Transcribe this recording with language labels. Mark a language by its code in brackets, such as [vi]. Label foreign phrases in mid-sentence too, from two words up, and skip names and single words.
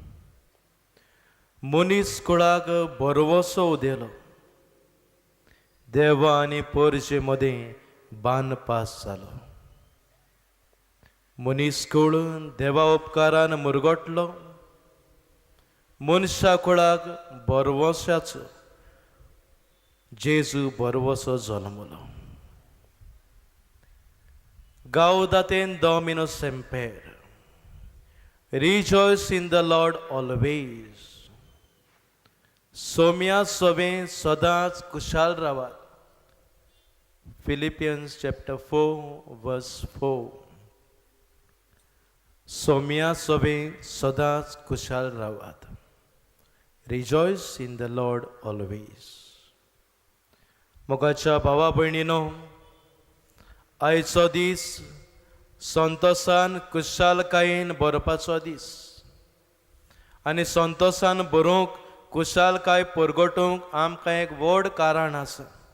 [kok] मनीस कुळाक बरवसो उदेलो, देवा आनी पर्जे मदें बान पास जालो. मनीस कुळ देवा उपकारान मुरगोटलो, मनशा कुळाक बरवशाचो जेजू बरवसो जल्मलो. [la] Gaudate Domino Semper. [en] Rejoice in the Lord always. [kok] सोम्या सोबे सदांच कुशाल रावात. [en] Philippians chapter 4 verse 4. [kok] सोम्या सोबे सदांच कुशाल रावात. [en] Rejoice in the Lord always. [kok] मोगाच्या भावा भयणीनो, आयचो दीस संतोषान कुशालकायेन बरोवपाचो दीस आनी संतोषान बरोवंक कुशालकाय परगटूंक आमकां एक व्हड कारण आसा.